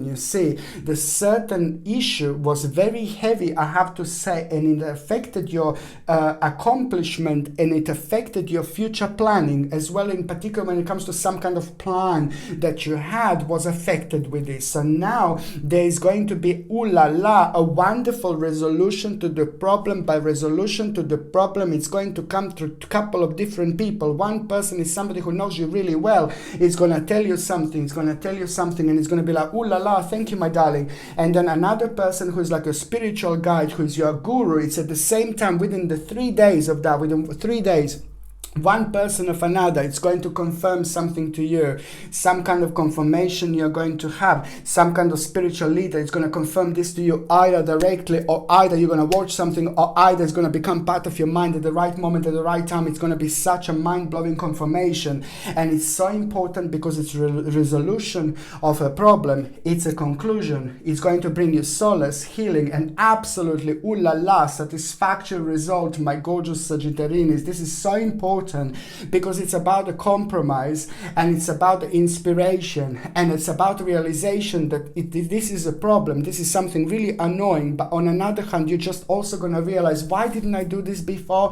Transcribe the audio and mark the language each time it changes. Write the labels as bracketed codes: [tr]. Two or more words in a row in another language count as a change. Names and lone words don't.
[en] You see, the certain issue was very heavy, I have to say, and it affected your accomplishment, and it affected your future planning as well, in particular when it comes to some kind of plan that you had was affected with this. So now there is going to be, ooh la la, a wonderful resolution to the problem. By resolution to the problem, it's going to come through a couple of different people. One person is somebody who knows you really well. It's going to tell you something, and it's going to be like, ooh la la, thank you, my darling. And then another person who is like a spiritual guide, who is your guru. It's at the same time within the 3 days of that, within 3 days, one person of another. It's going to confirm something to you, some kind of confirmation you're going to have, some kind of spiritual leader is going to confirm this to you, either directly, or either you're going to watch something, or either it's going to become part of your mind at the right moment, at the right time. It's going to be such a mind-blowing confirmation, and it's so important because it's resolution of a problem. It's a conclusion. It's going to bring you solace, healing, and absolutely ooh la la satisfactory result, my gorgeous Sagittarians. This is so important because it's about the compromise, and it's about the inspiration, and it's about the realization that this is a problem, this is something really annoying, but on another hand, you're just also going to realize, why didn't I do this before?